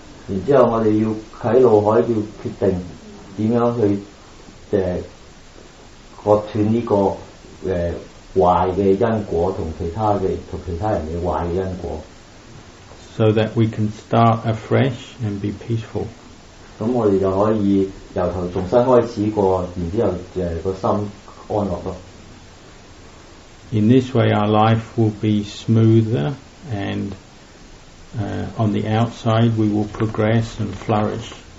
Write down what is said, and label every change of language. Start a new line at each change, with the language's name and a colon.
Cantonese: 然之後我哋要喺腦海要決定點樣去割斷呢個壞嘅因果同其他人嘅壞嘅因果。
English: So that we can start afresh and be peaceful.
Cantonese: 咁我哋就可以由頭重新開始過，然之後個心安樂咯。
English: In this way, our life will be smoother, and on the outside, we will progress and flourish.